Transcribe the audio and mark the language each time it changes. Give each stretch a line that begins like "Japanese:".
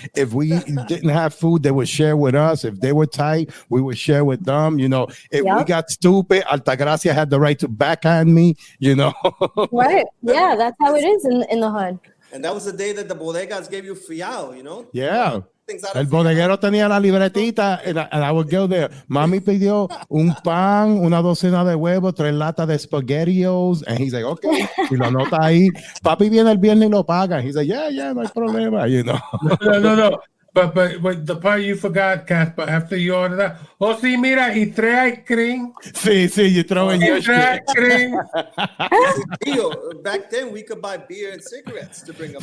English: If we didn't have food, they would share with us. If they were tight, we would share with them. If we got stupid, Altagracia had the right to backhand me, Right. Yeah, that's how it is in the hood. And that was the day that the bodegas gave you fiao, Yeah.
Spanish: El bodeguero tenía la libretita,
English: and I would go there.
Spanish: Mami pidió un pan, una docena de huevos, 3 latas de spaghettios,
English: and he's like, okay,
Spanish: y lo anota ahí. Papi viene el viernes y lo paga.
English: He's like, yeah,
Spanish: no hay problema,
English: No. But the part you forgot, Casper, after you order that,
Spanish: sí, mira, y
English: 3 ice cream. Sí, you throw in your shit. Ice cream. Back then, we could buy beer and cigarettes to bring up